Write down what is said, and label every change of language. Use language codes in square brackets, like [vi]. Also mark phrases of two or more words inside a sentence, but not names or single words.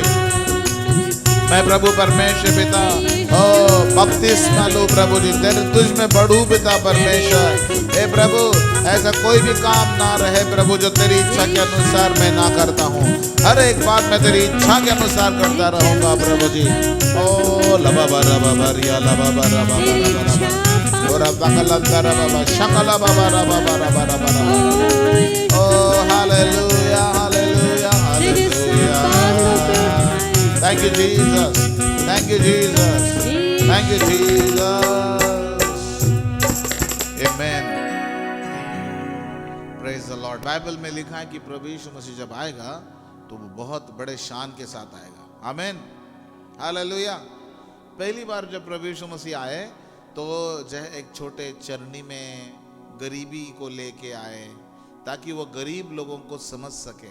[hi] मैं प्रभु परमेश्वर पिता ओ बपतिस्मा लूं प्रभु जी, तेरे तुझ में बढ़ूं पिता परमेश्वर। हे प्रभु ऐसा कोई भी काम ना रहे प्रभु जो तेरी इच्छा के अनुसार मैं ना करता हूँ, हर एक बात मैं तेरी इच्छा के अनुसार करता रहूंगा प्रभु जी। ओ लबा बरा बरिया लबा बरा बरा और बकलंदर बाबा शकला बाबा रबा बरा बरा बरा। ओ हालेलुया हालेलुया हालेलुया। [en] Thank you Jesus, thank you Jesus, thank you Jesus, amen, praise the Lord। [hi] बाइबल में लिखा है कि प्रभु यीशु मसीह जब आएगा तो वो बहुत बड़े शान के साथ आएगा, [en] amen hallelujah. [hi] पहली बार जब प्रभु यीशु मसीह आए तो जो है एक छोटे चरनी में गरीबी को लेके आए ताकि वो गरीब लोगों को समझ सके।